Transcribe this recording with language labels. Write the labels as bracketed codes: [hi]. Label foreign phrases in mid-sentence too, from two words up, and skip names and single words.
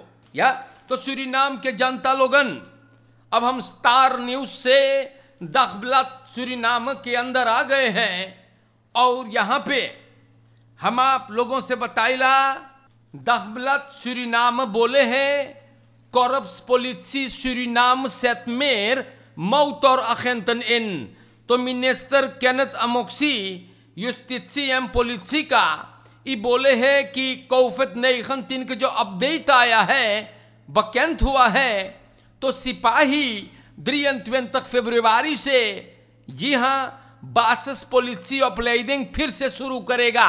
[hns] या तो सूरीनाम के जनता लोगन, अब हम स्टार न्यूज से दखबलत सूरीनाम के अंदर आ गए हैं और यहां पे हम आप लोगों से बताइला दखबलत सूरीनाम बोले हैं [nl] Korps Politie Suriname zet meer motoragenten in. [hns] तो मिनिस्टर केनेथ अमोक्सी जुस्टिसी एवं politie का ये बोले हैं कि COVID-19 के जो अपडेट आया है, bekend हुआ है, तो सिपाही 23 फरवरी से जी हाँ बासिस पुलिस ऑपरेटिंग फिर से शुरू करेगा।